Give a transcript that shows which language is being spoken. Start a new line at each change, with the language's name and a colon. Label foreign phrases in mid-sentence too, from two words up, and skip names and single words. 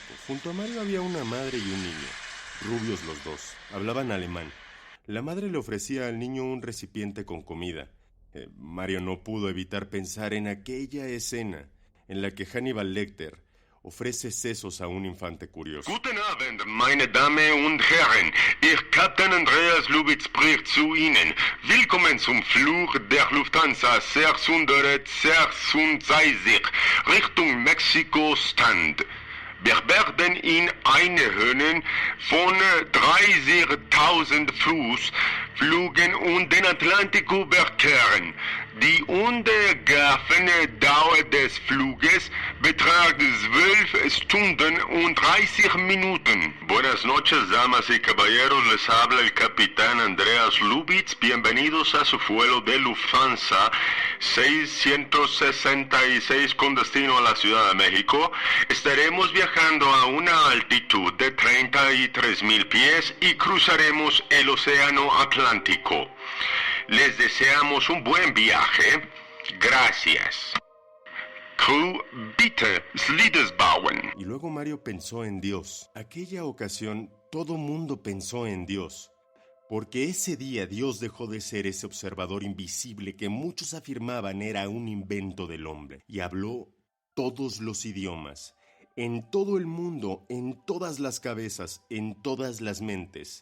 Spanish: Junto a Mario había una madre y un niño. Rubios los dos. Hablaban alemán. La madre le ofrecía al niño un recipiente con comida. Mario no pudo evitar pensar en aquella escena en la que Hannibal Lecter ofrece sesos a un infante curioso.
German: Guten Abend, meine Damen und Herren. Ich, Captain Andreas Lubitz, spricht zu Ihnen. Willkommen zum Flug der Lufthansa 666 Richtung Mexiko-Stand. Wir werden in eine von 30.000 Fuß fliegen und den Atlantik überqueren. Die ungefähre Dauer des Fluges beträgt 12 Stunden und 30 Minuten.
Spanish: Buenas noches, damas y caballeros. Les habla el capitán Andreas Lubitz. Bienvenidos a su vuelo de Lufthansa 666 con destino a la Ciudad de México. Estaremos viajando a una altitud de 33.000 pies y cruzaremos el Océano Atlántico. Les deseamos un buen viaje. Gracias.
German: Crew, bitte, Slides bauen.
Spanish: Y luego Mario pensó en Dios. Aquella ocasión, todo mundo pensó en Dios. Porque ese día Dios dejó de ser ese observador invisible que muchos afirmaban era un invento del hombre. Y habló todos los idiomas. En todo el mundo, en todas las cabezas, en todas las mentes.